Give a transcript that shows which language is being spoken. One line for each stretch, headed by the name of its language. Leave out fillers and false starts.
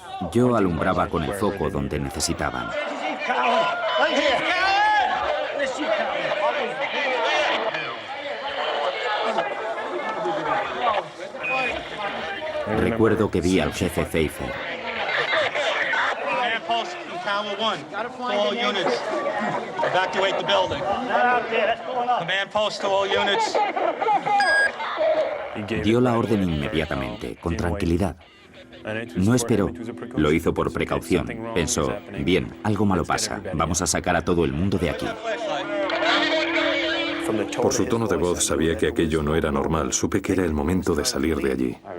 Spanish: Yo alumbraba con el foco donde necesitaban. Recuerdo que vi al jefe Pfeiffer.
English: Command post from Tower 1. To all units. Evacuate the building. Command post to all units.
Spanish: Dio la orden inmediatamente, con tranquilidad. No esperó, lo hizo por precaución. Pensó, bien, algo malo pasa, vamos a sacar a todo el mundo de aquí. Por su tono de voz sabía que aquello no era normal. Supe que era el momento de salir de allí.